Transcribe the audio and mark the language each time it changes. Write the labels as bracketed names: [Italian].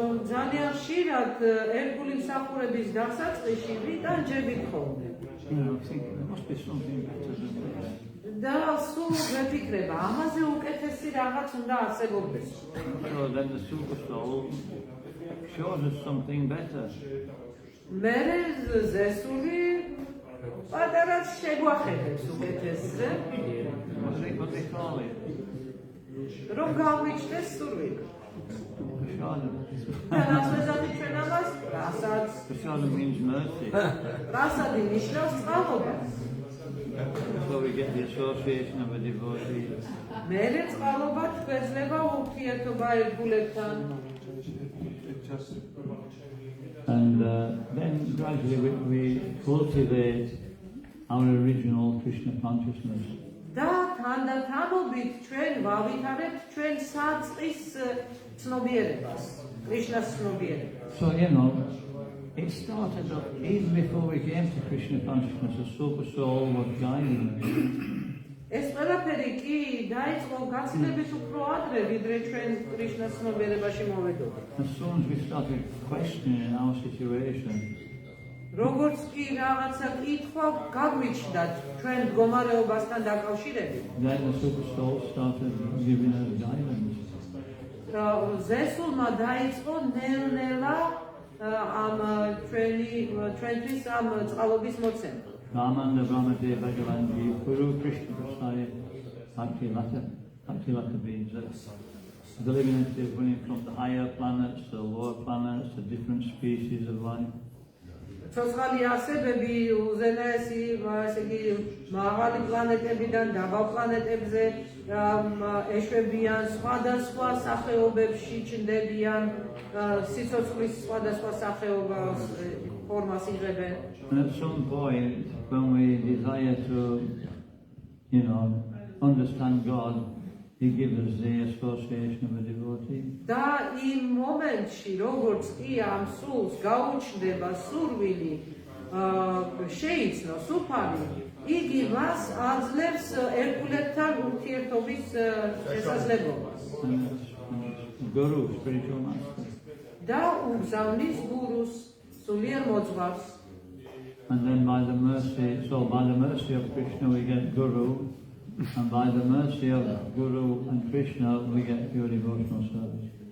[Georgian] ძალიან ხშირად ერთგული მსახურების დასაწყისში ვიტანჯებით ხოლმე. [English] You know, thinking there must be something better than this. [Georgian] და სულ ვეფიქრება, ამაზე უკეთესი რაღაც უნდა არსებობდეს. [English] So then the super soul shows us something better. [Georgian] მერე ზესული პატარაც შეგვახედებს უკეთესზე, [English] What they call it? [Georgian] რომ გავიჩნდეს სურვილი. [English] Prasada. [Georgian] და რაც ვეზავთ ჩვენ ამას, რასაც [English] Prasada means mercy. [Georgian] რასადი ნიშნავს წყალობას. [English] So we get the association of a devotee. [Georgian] მერე წყალობა თქვეძლება ურთიერთობა ერთგულებთან. [English] And then gradually we cultivate our original Krishna consciousness. [Georgian] და თანდათანობით ჩვენ ვავითარებთ ჩვენ საწყის ცნობიერებას, კრიშნას ცნობიერებას. [English] So, you know, it started up even before we came to Krishna consciousness, the super soul was guiding us. [Georgian] ეს ყველაფერი კი დაიწყო გაცილებით უფრო ადრე, ვიდრე ჩვენ კრიშნას ცნობიერებაში მოვედოქით. [English] As soon as we started questioning our situation, [Georgian] როგორც კი რაღაცა კითხვა გაგვიჩნდათ ჩვენ მდგომარეობასთან დაკავშირებით, [English] then the super soul started giving us guidance. [Georgian] ზესულმა დაიწყო ნელ-ნელა ამ ჩვენთვის ამ წყალობის მოცემა. [Sanskrit] Ramanda Brahmade Bhagavanji Guru Krishna Prasaya Bhakti Lata [English] means that the living entities running from the higher planets, the lower planets, the different species of life. [Georgian] ცოცხალი არსებები უზენაესი, ესე იგი, მაღალი პლანეტებიდან დაბალ პლანეტებზე ეშვებიან, სხვადასხვა სახეობებში ჩნდებიან, სიცოცხლის სხვადასხვა სახეობას ფორმას იღებენ. [English] And at some point, when we desire to, you know, understand God, He gives us the association of a devotee. [Georgian] და იმ მომენტში, როგორც კი ამ სულს გაუჩნდება სურვილი შეიცნოს უფალი, იგი მას აძლევს ერთგულებთან ურთიერთობის შესაძლებლობას. [English] And it's Guru, spiritual master. [Georgian] და უგზავნის გურუს, სულიერ მოძღვარს. [English] And then by the mercy of Krishna we get Guru, and by the mercy of Guru and Krishna we get pure devotional service.